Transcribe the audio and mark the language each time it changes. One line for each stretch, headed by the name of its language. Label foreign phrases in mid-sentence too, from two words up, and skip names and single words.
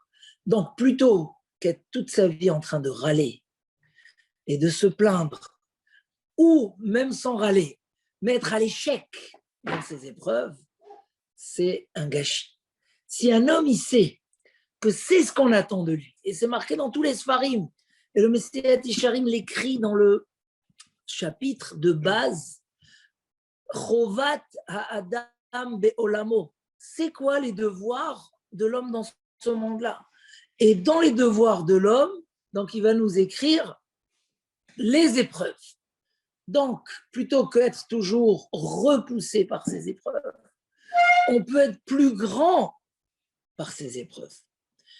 French: Donc, plutôt qu'être toute sa vie en train de râler et de se plaindre, ou même sans râler, mais être à l'échec dans ces épreuves, c'est un gâchis. Si un homme, il sait que c'est ce qu'on attend de lui, et c'est marqué dans tous les Sfarim, et le Messiat Yesharim l'écrit dans le chapitre de base,
Hebrew: חובת האדם בעולמו.
French: C'est quoi les devoirs de l'homme dans ce monde-là? Et dans les devoirs de l'homme, donc il va nous écrire les épreuves. Donc, plutôt qu'être toujours repoussé par ces épreuves, on peut être plus grand par ces épreuves.